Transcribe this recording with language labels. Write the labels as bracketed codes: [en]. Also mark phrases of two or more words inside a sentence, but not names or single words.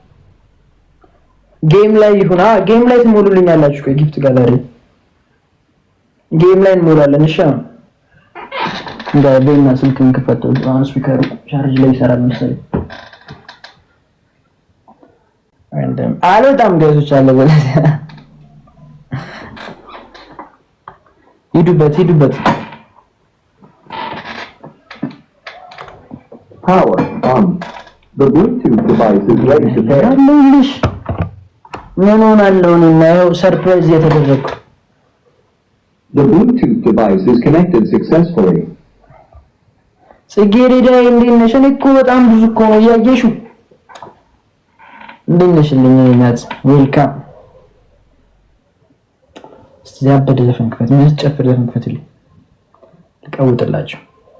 [am] ጌም ላይ ይሁን ጌም ላይ ትሞሉልኛላችሁ። [en] gift gallery [am] ጌም ላይ እንሞላለን እሺ። እንዳይበይና ስልክን ከፈተው አሁን ስፒከሩ ቻርጅ ላይ ይሰራል መሰለኝ። አንደም አልወጣም ጋይሶች አለበለዚያ ሂዱበት [en] power on the Bluetooth device is ready to pair. [am] ምን ሆናለሁ እና ያው ሰርፕራይዝ የተደረኩ [en] The Bluetooth device is connected successfully. [am] ጽጌረዳ እንዴት ነሽ? እኔ እኮ በጣም ብዙ እኮ ነው ያየሽው። እንዴት ነሽልኝ እናት? ዌልካም። እስቲ ያበደ ዘፈን ክፈት፣ የሚያስጨፍር ዘፈን ክፈትልኝ ልቀውጥላችሁ።